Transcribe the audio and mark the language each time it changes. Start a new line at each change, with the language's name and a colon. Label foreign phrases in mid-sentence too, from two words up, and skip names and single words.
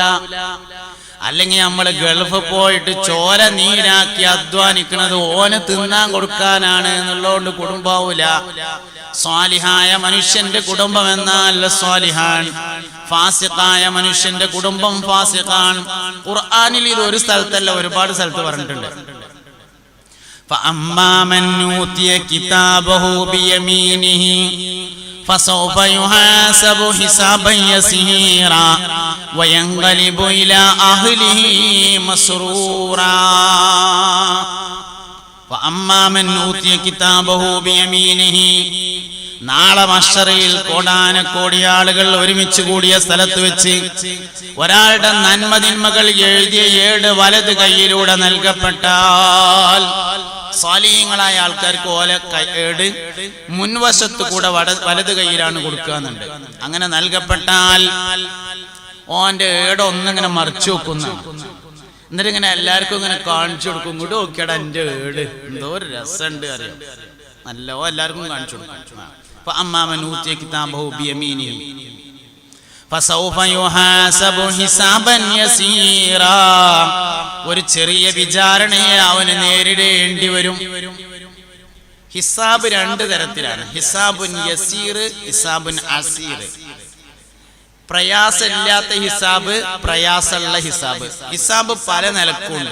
Malayalam: അല്ലെങ്കിൽ നമ്മൾ ഗൾഫ് പോയിട്ട് ചോര നീരാക്കി അധ്വാനിക്കുന്നത് ഓന് തിന്നാൻ കൊടുക്കാനാണ് എന്നുള്ളതുകൊണ്ട് കുടുംബാവൂല. സ്വാലിഹായ മനുഷ്യന്റെ കുടുംബം എന്നാൽ സ്വാലിഹാൻ, ഫാസിഖായ മനുഷ്യന്റെ കുടുംബം ഫാസിഖാൻ. ഖുർആനിൽ ഇത് ഒരു സ്ഥലത്തല്ല, ഒരുപാട് സ്ഥലത്ത് പറഞ്ഞിട്ടുണ്ട്.
Arabic: فأما من أوتي كتابه بيمينه فسوف يحاسب حسابا يسيرا وينقلب إلى أهله مسرورا. فأما من أوتي كتابه بيمينه,
Malayalam: നാളെ മഹ്ശറിൽ കോടാനക്കോടി ആളുകൾ ഒരുമിച്ച് കൂടിയ സ്ഥലത്ത് വെച്ച് ഒരാളുടെ നന്മതിന്മകൾ എഴുതിയ ഏട് വലത് കൈയിലൂടെ നൽകപ്പെട്ടാൽ, സ്വാലിഹീങ്ങളായ ആൾക്കാർക്ക് ഓല ഏട് മുൻവശത്ത് കൂടെ വലത് കൈയിലാണ് കൊടുക്കാന്നുണ്ട്. അങ്ങനെ നൽകപ്പെട്ടാൽ ഓന്റെ ഏട് ഒന്നിങ്ങനെ മറിച്ചു വെക്കുന്ന, എന്നിട്ട് ഇങ്ങനെ എല്ലാവർക്കും ഇങ്ങനെ കാണിച്ചു കൊടുക്കും. ഇങ്ങോട്ട് നോക്കിയാടാ എന്റെ ഏട്, എന്തോ ഒരു രസമുണ്ട് അറിയാം, നല്ലോ എല്ലാവർക്കും കാണിച്ചു കൊടുക്കും.
Arabic: فأما من أوتي كتابه بيمينه فسوف يحاسب حسابا يسيرا,
Malayalam: ഒരു ചെറിയ വിചാരണയെ അവന് നേരിടേണ്ടി വരും. ഹിസാബ് 2 തരത്തിലാണ്,
Arabic: حساب يسير, حساب عسير.
Malayalam: പ്രയാസമില്ലാത്ത ഹിസാബ്, പ്രയാസമുള്ള ഹിസാബ്. ഹിസാബ് പല നിലക്കുണ്ട്.